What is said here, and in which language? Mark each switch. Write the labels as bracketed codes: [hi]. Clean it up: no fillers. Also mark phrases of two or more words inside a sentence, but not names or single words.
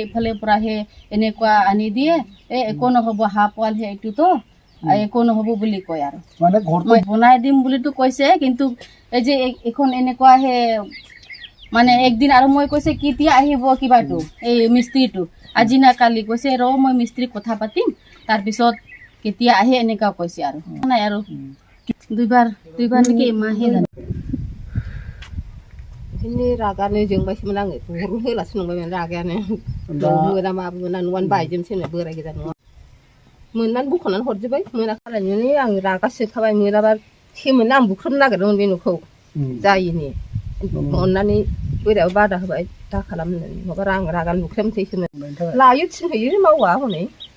[as] এইফালে পৰাহে এনেকুৱা আনি দিয়ে একো নহ'ব হাঁহ পোৱালহে এইটোতো একো নহ'ব বুলি কয় আৰু মই বনাই দিম বুলিতো কৈছে কিন্তু এই যে এখন এনেকুৱাহে মানে একদিন আৰু মই কৈছে কেতিয়া আহিব কিবাটো এই মিস্ত্ৰীটো আজি না কালি কৈছে ৰ মই মিস্ত্ৰীক কথা পাতিম তাৰপিছত কেতিয়া আহে এনেকুৱা কৈছে আৰু নাই আৰু দুইবাৰ নেকি এমাহে জানো [brx] बिदिनो रागानो जोंबायसोमोन आङो गरम होलासो नंबायमोन रागायानो मोना माबो मोना न'आनो बायजोबसैनो बोराय गोजा न'आ मोननानै बख'नानै हरजोब्बाय मोनाखालायनानै आं रागा सोखाबाय मोनाबा सेमोन आं बुख्रुबनो नागिरदोंमोन बे न'खौ जायिनि अननानै बोरायाबो बादा होबाय दा खालामनो माबा रागानो बुख्रेबनोसैसोमोन लायो थिनहैयो मावा हनै